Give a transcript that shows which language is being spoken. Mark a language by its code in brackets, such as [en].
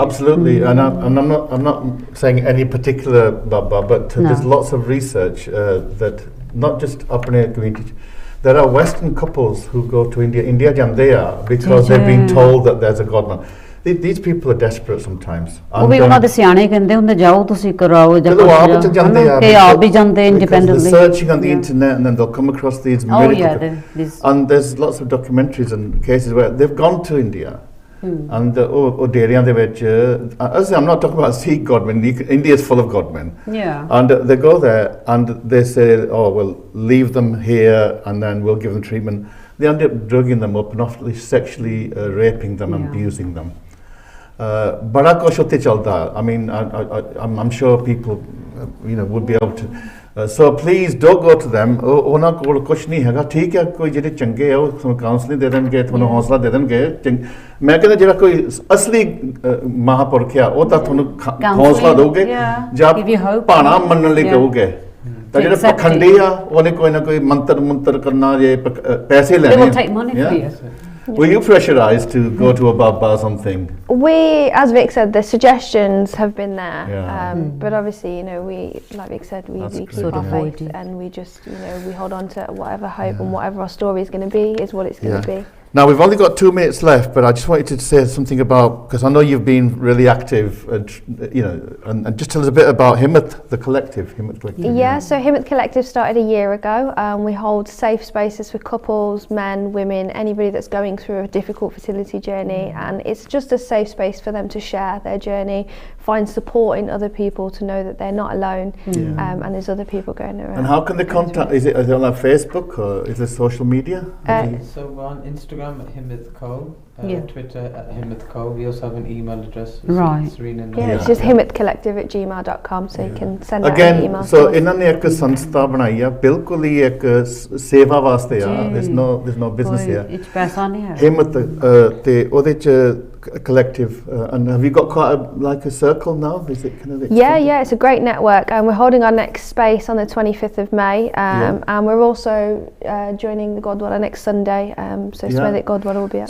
[en] Absolutely, and I'm not saying any particular Baba, but there's lots of research that not just apne community. There are Western couples who go to India Jandeya, because they've been told that there's a godman. These people are desperate sometimes. [pa] ਉਹ ਵੀ ਉਹਨਾਂ ਦੇ ਸਿਆਣੇ ਕਹਿੰਦੇ ਹੁੰਦੇ ਜਾਓ ਤੁਸੀਂ ਕਰਾਓ ਜਾਂ ਚਲੋ ਆਪ ਚ ਜਾਂਦੇ ਆ, ਕਿ ਆਪ ਵੀ ਜਾਂਦੇ independently. [en] They're searching on the internet, and then they'll come across these miracles. And there's lots of documentaries and cases where they've gone to India, and [pa] ਡੇਰਿਆਂ ਦੇ ਵਿੱਚ, [en] I'm not talking about Sikh godmen. India is full of godmen. And they go there and they say, oh well, leave them here and then we'll give them treatment. They end up drugging them up and often sexually raping them and abusing them. [hi] बड़ा कुछ होते चलता. [en] I mean, I'm sure people, would be able to. So please don't go to them. [pa] ਉਹਨਾਂ ਕੋਲ ਕੁਛ ਨਹੀਂ ਹੈਗਾ. ਠੀਕ ਹੈ, ਕੋਈ ਜਿਹੜੇ ਚੰਗੇ ਆ ਉਹ ਤੁਹਾਨੂੰ ਕਾਉਂਸਲਿੰਗ ਦੇ ਦੇਣਗੇ, ਤੁਹਾਨੂੰ ਹੌਸਲਾ ਦੇ ਦੇਣਗੇ. ਮੈਂ ਕਹਿੰਦਾ ਜਿਹੜਾ ਕੋਈ ਅਸਲੀ ਮਹਾਂਪੁਰਖ ਆ ਉਹ ਤਾਂ ਤੁਹਾਨੂੰ ਹੌਸਲਾ ਦੇਊਗੇ ਜਾਂ ਭਾਣਾ ਮੰਨਣ ਲਈ ਕਹੋਗੇ. ਤਾਂ ਜਿਹੜੇ ਪਖੰਡੀ ਆ ਉਹਨੇ ਕੋਈ ਨਾ ਕੋਈ ਮੰਤਰ ਕਰਨਾ, ਜੇ ਪੈਸੇ ਲੈਣੇ. [en] Were you pressurized to go to a Baba or something? We, as Vic said, the suggestions have been there, but obviously, we, like Vic said, we keep our faith, and we just, we hold on to whatever hope and whatever our story is going to be is what it's going to be. Now we've only got 2 minutes left, but I just wanted to say something about, because I know you've been really active, and just tell us a bit about Himmat, the collective. Yeah, so Himmat Collective started a year ago. We hold safe spaces for couples, men, women, anybody that's going through a difficult fertility journey, and it's just a safe space for them to share their journey, find support in other people, to know that they're not alone, and there's other people going around. And how can they contact? Is it on Facebook, or is it social media? So we're on Instagram at Himmat Co, Twitter at Himmat Co. We also have an email address. Serena. It's just himmatcollective@gmail.com, so you can send out an email. [pa] So ਇਹਨਾਂ ਨੇ ਇੱਕ ਸੰਸਥਾ ਬਣਾਈ ਆ, ਬਿਲਕੁਲ ਹੀ ਇੱਕ ਸੇਵਾ ਵਾਸਤੇ ਆ. [en] There's no business here. [pa] ਇਹ ਪੈਸਾ ਨਹੀਂ ਹੈ. ਹਿੰਮਤ ਤੇ ਉਹਦੇ ਚ [en] collective, and have you got quite a circle now? Is it kind of yeah, it's a great network, and we're holding our next space on the 25th of May, and we're also joining the Godwara next Sunday, so Swedek Godwara will be at.